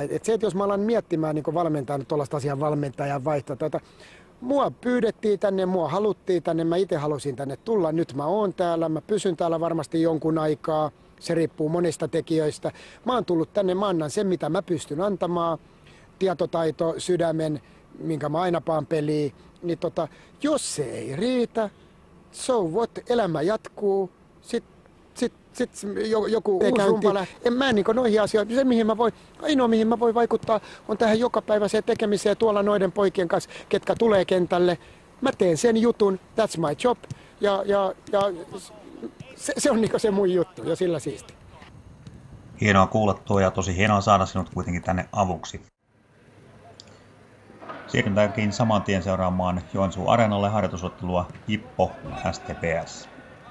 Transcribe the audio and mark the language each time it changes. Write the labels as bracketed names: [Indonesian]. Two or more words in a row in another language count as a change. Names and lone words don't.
[Finnish] Et se, että jos mä alan miettimään niin valmentajan tuollaista asian valmentajan vaihtoa, mua pyydettiin tänne, mua haluttiin tänne, mä itse halusin tänne tulla, nyt mä oon täällä, mä pysyn täällä varmasti jonkun aikaa, se riippuu monista tekijöistä. Mä oon tullut tänne, mä annan sen mitä mä pystyn antamaan, tietotaito, sydämen, minkä mä aina paan peliin, niin jos se ei riitä, [English] so what, [Finnish] elämä jatkuu, sitten joku uusi rumpa en mä niin noihin asioihin. Se, ainoa mihin mä voin vaikuttaa on tähän jokapäiväiseen tekemiseen tuolla noiden poikien kanssa, ketkä tulee kentälle. Mä teen sen jutun, [English] that's my job. [Finnish] Ja se on niin se mun juttu ja sillä siisti. Hienoa kuulla tuo ja tosi hienoa saada sinut kuitenkin tänne avuksi. Siirrytäänkin saman tien seuraamaan Joensuu Areenalle harjoitusottelua Jippo STPS.